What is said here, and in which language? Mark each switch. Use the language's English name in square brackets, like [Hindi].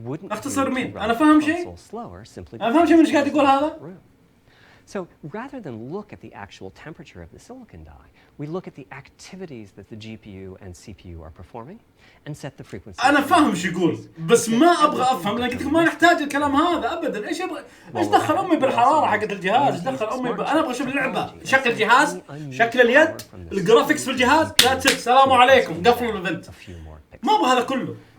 [Arabic] اختصر مين؟ انا فاهم شيء؟ انا فاهم شيء من ايش قاعد يقول هذا؟ [English] So rather than look at the actual temperature of the silicon die, we look at the activities that the GPU and CPU are performing and set the frequency. [Arabic] أنا فاهم شو يقول بس ما أبغى أفهم لأن قلت لكم ما نحتاج الكلام هذا أبدا. إيش دخل أمي بالحرارة حقت الجهاز؟ إيش دخل أمي أنا أبغى أشوف اللعبة، شكل الجهاز، شكل اليد، الجرافيكس في الجهاز. لا تسك سلام عليكم قفلوا الإيفنت. ما أبغى هذا كله.